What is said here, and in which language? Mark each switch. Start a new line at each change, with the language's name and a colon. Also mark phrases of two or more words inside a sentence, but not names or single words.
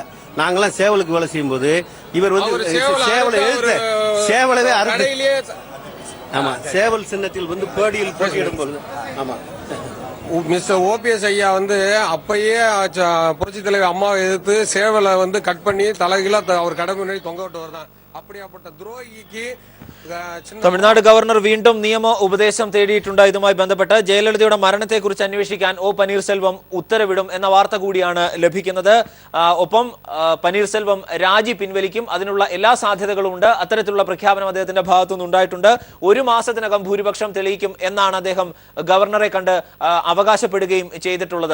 Tamil: நாங்கெல்லாம் சேவலுக்கு வேலை செய்யும் போது இவர் வந்து சேவலவே ஆமா சேவல் சின்னத்தில் வந்து பேடியில் போட்டியிடும் போது ஆமா மிஸ்டர் OPS ஐயா வந்து அப்பயே புரட்சி தலைவர் அம்மாவை எதிர்த்து சேவலை வந்து கட் பண்ணி தலைகீழா அவர் கடை முன்னாடி தொங்க விட்டவர் தான். அப்படியாப்பட்ட துரோகிக்கு
Malayalam: തമിഴ്നാട് ഗവർണർ വീണ്ടും നിയമ ഉപദേശം തേടിയിട്ടുണ്ട്. ഇതുമായി ബന്ധപ്പെട്ട് ജയലളിതയുടെ മരണത്തെക്കുറിച്ച് അന്വേഷിക്കാൻ പനീർസെൽവം ഉത്തരവിടും എന്ന വാർത്ത കൂടിയാണ് ലഭിക്കുന്നത്. ഒപ്പം പനീർസെൽവം രാജി പിൻവലിക്കും. അതിനുള്ള എല്ലാ സാധ്യതകളും ഉണ്ട്. അത്തരത്തിലുള്ള പ്രഖ്യാപനം അദ്ദേഹത്തിന്റെ ഭാഗത്തുനിന്ന് ഉണ്ടായിട്ടുണ്ട്. 1 മാസത്തിനകം ഭൂരിപക്ഷം തെളിയിക്കും എന്നാണ് അദ്ദേഹം ഗവർണറെ കണ്ട് അവകാശപ്പെടുകയും ചെയ്തിട്ടുള്ളത്.